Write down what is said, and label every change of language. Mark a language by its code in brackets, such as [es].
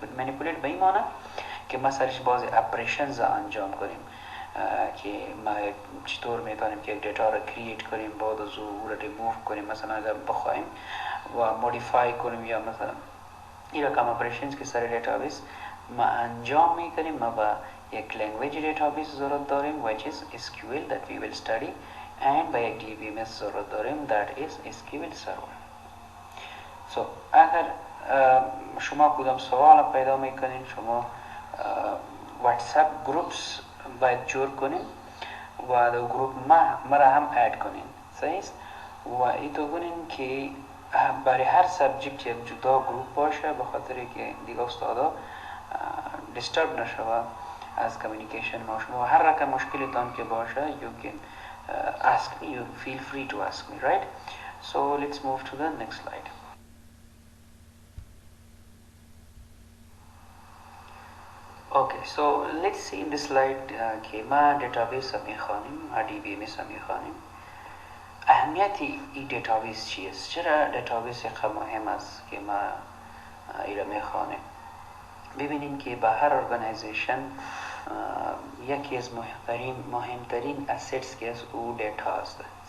[fa] منیپولیت به این معنی که ما سرش بعضی اپریشنز انجام کنیم که ما چطور میتونیم که یک دیتا را کرییت کنیم بعد از او را ریموو کنیم مثلا اگر بخوایم و مودیفای کنیم یا مثلا این رقم اپریشنز که سر دیتابیس ما انجام میکنیم. ما با یک لنگویج دیتابیس ضرورت داریم [en] which is SQL that we will study [fa] and با یک DBMS ضرورت داریم [en] that is SQL Server. [fa] so اگر شما کدام سوال پیدا میکنین شما واتساپ گروپس باید جور کنین و در گروپ مرا هم اد کنین و ایتو کنین که برای هر سابجکت یک جدا گروپ باشه بخاطر که دیگه استادا دیسترب نشه از کمیونیکیشن ما شما و هر رقم مشکلتان که باشه [en] you can ask me, you feel free to ask me, right? So let's move to the next slide. Okay, so let's see in this slide [fa] که ما دیتابیس هم میخوانیم ما DBMS هم میخوانیم. اهمیت این دیتابیس چیست؟ چرا دیتابیس خیلی مهم است که ما ایره میخوانیم؟ ببینیم که به هر ارگانیزیشن یکی از مهمترین اسیتس که از او دیتا است.